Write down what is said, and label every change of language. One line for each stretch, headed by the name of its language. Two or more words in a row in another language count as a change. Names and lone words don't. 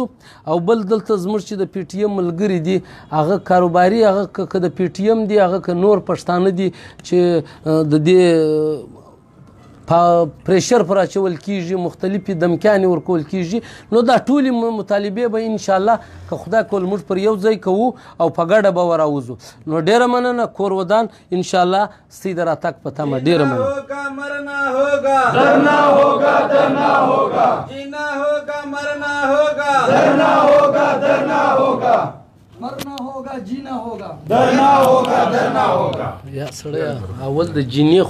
Pashto: او بل دلته زموږ چې د پی ټي ایم ملګري دي هغه کاروباري هغه که د پی ټي ایم دي هغه که نور پښتانه دي چې د دې پریشر پر اچول کېږي مختلفې دمکیانې ورکول کېږي، نو دا ټولې مطالبې به انشاءالله که خدای کول موږ پر یو ځای کوو او په ګډه به وراوځو. نو ډېره مننه کور ودان انشاءالله ستاسې د راتګ په تمه ډېره مننه.
Urdu: مرنا ہوگا ڈرنا ہوگا ڈرنا ہوگا جینا ہوگا مرنا ہوگا ڈرنا ہوگا ڈرنا ہوگا مرنا ہوگا جینا ہوگا ڈرنا ہوگا ڈرنا ہوگا.
Pashto: یا سړی اول د جینې